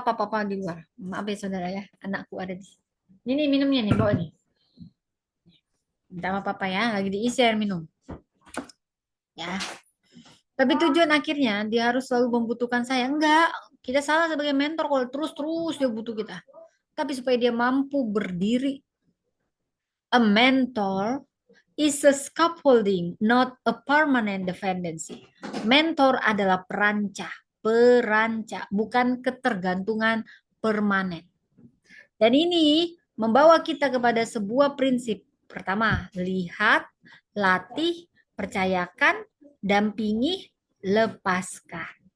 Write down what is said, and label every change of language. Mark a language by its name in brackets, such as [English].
[Indonesian] papa di luar. Maaf ya saudara ya, anakku ada di sini. Ini minumnya nih, bawa nih. Minta sama papa ya, lagi diisi air minum. Ya. Tapi tujuan akhirnya dia harus selalu membutuhkan saya. Enggak, kita salah sebagai mentor kalau terus-terus dia butuh kita. Tapi supaya dia mampu berdiri. [English] A mentor is a scaffolding, not a permanent dependency. [Indonesian] Mentor adalah peranca, bukan ketergantungan permanen. Dan ini membawa kita kepada sebuah prinsip. Pertama, lihat, latih, percayakan, dampingi, lepaskan.